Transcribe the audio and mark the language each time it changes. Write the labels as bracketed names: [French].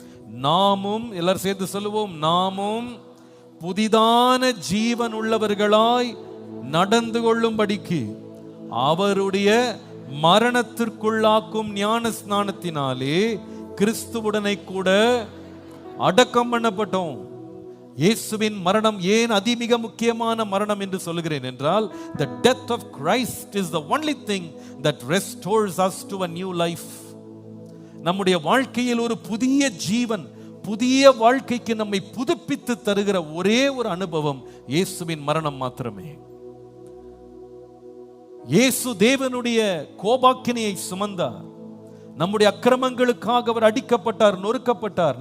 [Tamil] நாமும், எல்லாரும் சேர்த்து சொல்லுவோம், நாமும் புதிதான ஜீவன் உள்ளவர்களாய் நடந்து கொள்ளும்படிக்கு அவருடைய மரணத்திற்குள்ளாக்கும் ஞான ஸ்நானத்தினாலே கிறிஸ்துவுடனை கூட அடக்கம் பண்ணப்பட்டோம். இயேசுவின் மரணம் ஏன் அதிமிக முக்கியமான மரணம் என்று சொல்கிறேன் என்றால், [English] the death of Christ is the only thing that restores us to a new life. [Tamil] நம்முடைய வாழ்க்கையில் ஒரு புதிய ஜீவன், புதிய வாழ்க்கைக்கு நம்மை புதுப்பித்து தருகிற ஒரே ஒரு அனுபவம் இயேசுவின் மரணம் மாத்திரமே. இயேசு தேவனுடைய கோபாக்கினியை சுமந்தார். நம்முடைய அக்கிரமங்களுக்காக அவர் அடிக்கப்பட்டார், நொறுக்கப்பட்டார்.